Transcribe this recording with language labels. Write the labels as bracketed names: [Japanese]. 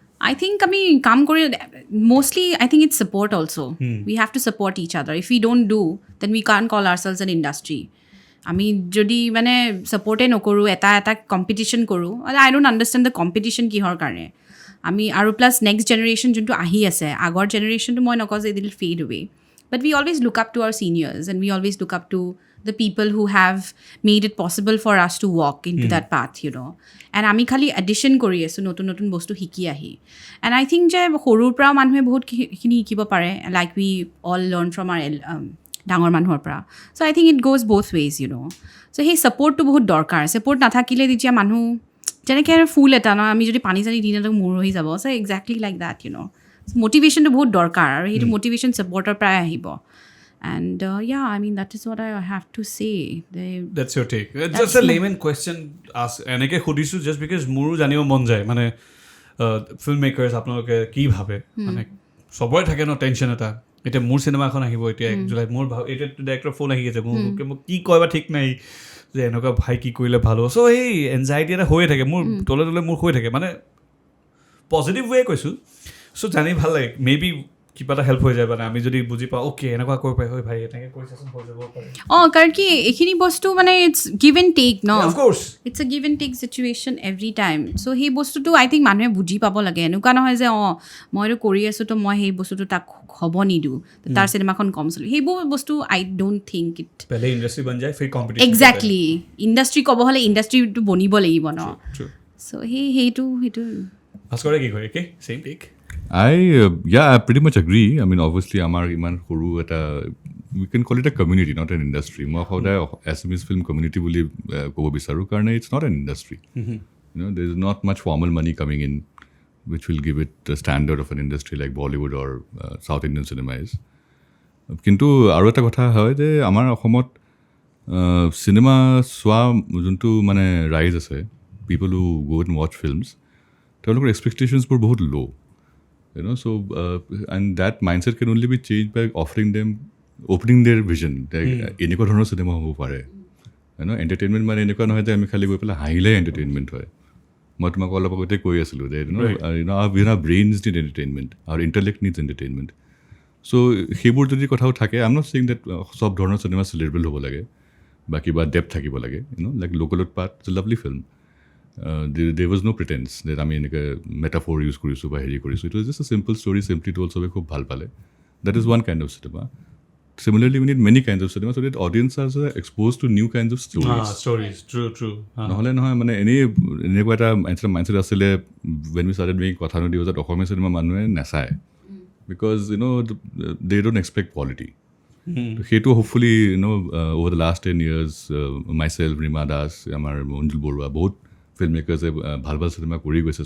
[English] I think [Assamese] আমি কাম কৰি [English] mostly I think it's support also. We have to support each other. If we don't do, then we can't call ourselves an industry. [Assamese] আমি যদি মানে support নকৰোঁ, এটা competition কৰোঁ, [English] I don't understand the competition [Assamese] কিহৰ কাৰণে. আমি আৰু প্লাছ নেক্সট জেনেৰেশ্যন যোনটো আহি আছে, আগৰ জেনেৰেশ্যনটো মই নকওঁ যে [English] it will fade away. But we always look up to our seniors and we always look up to the people who have made it possible for us to walk into that path, you know. [Assamese] And আমি খালি addition কৰি আছোঁ, নতুন নতুন বস্তু শিকি আহি. [English] And I think [Assamese] যে সৰুৰ পৰা মানুহে বহুতখিনি শিকিব পাৰে, [English] like we all learn from our [Assamese] ডাঙৰ মানুহৰ পৰা. [English] So' I think it goes both ways, you know. So' [Assamese] সেই ছাপৰ্টটো বহুত দৰকাৰ. ছাপৰ্ট নাথাকিলে তেতিয়া মানুহ যেনেকৈ ফুল এটা ন, আমি যদি পানী চানী দি নাথাকোঁ মূৰ হৈ যাব. [English] So' exactly like that, you know'. [Assamese] মটিভেশ্যনটো বহুত দৰকাৰ আৰু সেইটো মটিভেশ্যন ছাপৰ্টৰ পৰাই আহিব. [English] And yeah, I mean, that is what I have to say. That's your take. It's just a layman question. [Assamese] এনেকৈ সুধিছোঁ [English] just because [Assamese] মোৰো জানিব মন যায়, মানে ফিল্ম মেকাৰ্ছ আপোনালোকে কি ভাবে, মানে চবৰে থাকে ন টেনশ্যন এটা. এতিয়া মোৰ চিনেমা এখন আহিব এতিয়া 1 জুলাইত, মোৰ এতিয়া ডাইৰেক্টৰ ফোন আহি আছে, মোক কি কয় বা ঠিক নাই, যে এনেকুৱা ভাই কি কৰিলে ভাল হ'ব. চ' সেই এনজাইটি এটা হৈয়ে থাকে মোৰ তলে তলে, মোৰ হৈ থাকে, মানে পজিটিভ ৱে কৈছোঁ. চ' জানি ভাল লাগে, মে বি কিবা এটা হেল্প হৈ যায়, মানে আমি যদি বুজি পাওঁ অ'কে এনেকুৱা কৰিব পাৰি, হয় ভাই এনেকৈ কৰিছাচোন হৈ যাব পাৰে. কাৰণ কি এইখিনি বস্তু মানে it's give and tech no, [English] It's a give and take situation every time. [Assamese] চ' সেই বস্তুটো [English] I think [Assamese] মানুহে বুজি পাব লাগে. এনেকুৱা নহয় যে মইতো কৰি আছোঁ তো মই সেই বস্তুটো তাক হ'ব নিদিওঁ, তাৰ চিনেমাখন কম চলি, সেইবোৰ বস্তু [English] I don't think it [Hindi] industry বন যায় ফিৰ কম্পিটিশ্যন. [Assamese] এক্সেক্টলি, ইণ্ডাষ্ট্ৰি ক'ব হ'লে ইণ্ডাষ্ট্ৰিটো বনিব লাগিব ন. চ' সেইটো ভাস্কৰে কি কয়, একে same tech? [English] I pretty much agree. I mean, obviously, [Assamese] আমাৰ ইমান সৰু এটা, [English] we can call it a community, not an industry. [Assamese] মই সদায় Assamese film community বুলি ক'ব বিচাৰোঁ, কাৰণে [English] it's not an industry. You know, there is not much formal money coming in, which will give it the standard of an industry like Bollywood or South Indian cinema is. [Assamese] কিন্তু আৰু এটা কথা হয় যে আমাৰ অসমত চিনেমা চোৱা যোনটো মানে ৰাইজ আছে, [English] people who go and watch films, [Assamese] তেওঁলোকৰ এক্সপেক্টেশ্যনছবোৰ বহুত low. [English] You know, so and that mindset can only be changed by opening their vision. [Assamese] এনেকুৱা ধৰণৰ চিনেমা হ'ব পাৰে, you know, এণ্টাৰটেইনমেণ্ট মানে এনেকুৱা নহয় যে আমি খালি গৈ পেলাই হাঁহিলে এণ্টাৰটেইনমেণ্ট হয়. মই তোমাক অলপ আগতে কৈ আছিলোঁ যে [English] our brains need entertainment, our intellect needs entertainment. [Assamese] So সেইবোৰ যদি কথাও থাকে, [English] I'm not saying that [Assamese] সব ধৰণৰ চিনেমা চেলিব্ৰেবল হ'ব লাগে বা কিবা ডেপথ থাকিব লাগে, [English] Like Local Utpaat is a lovely film. There was no pretense that [Assamese] আমি এনেকৈ মেটাফৰ ইউজ কৰিছোঁ বা হেৰি কৰিছোঁ. [English] It was just a simple story, simply told, [Assamese] চবে খুব ভাল পালে. [English] That is one kind of cinema. Similarly, we need many kinds of cinema so that audiences are exposed to new kinds of stories. Stories, true. [Assamese] নহ'লে নহয় মানে এনেকুৱা এটা mindset আছিলে [English] when we started making [Assamese] কথা নদী that অসমীয়া চিনেমা মানুহে নাচায় [English] because they don't expect quality. [Assamese] সেইটো [English] hopefully over the last 10 years myself, [Assamese] Rima Das, আমাৰ মঞ্জুল বৰুৱা, বহুত ফিল্ম মেকাৰ্ছে ভাল ভাল চিনেমা কৰি গৈছে.